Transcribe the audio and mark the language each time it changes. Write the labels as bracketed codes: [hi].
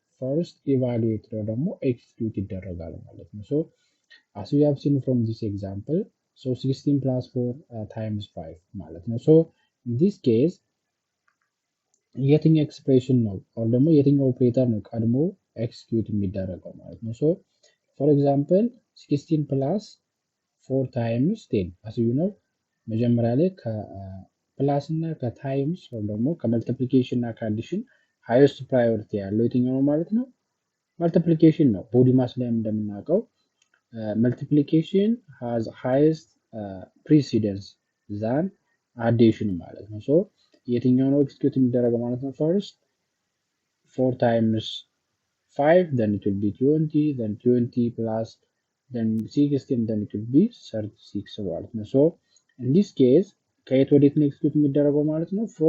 [en] First evaluate [am] ነው ደግሞ [en] execute ይደረጋል [am] ማለት ነው። [en] As we have seen from this example, 16 plus 4 times 5 ማለት ነው. In this case [am] የትኛው ኤክስፕሬሽን ነው or ደግሞ የትኛው ኦፕሬተር ነው ቀድሞ ኤክስኪዩት የሚደረገው ማለት ነው። [en] for example 16 plus 4 times 10 as you know [am] መጀመሪያ ላይ ከፕላስ እና ከታይምስ ወይ ደግሞ ከመልቲፕሊኬሽን እና ከአዲሽን ሃይስት ፕራዮሪቲ ያለው የትኛው ነው ማለት ነው? መልቲፕሊኬሽን ነው። ቦዲ ማስ ላይ እንደምናውቀው [en] multiplication has highest precedence than addition [am] ማለት ነው። የትኛው ነው ኤክስኪዩት የሚደረገው ማለት ነው? [en] First 4 times 5, then it will be 20, then 20 plus, then 16, then it will be 36 [am] ማለት ነው። [en] In this case [am] ከየት ወዴት ነው ኤክስኪዩት የሚደረገው ማለት ነው?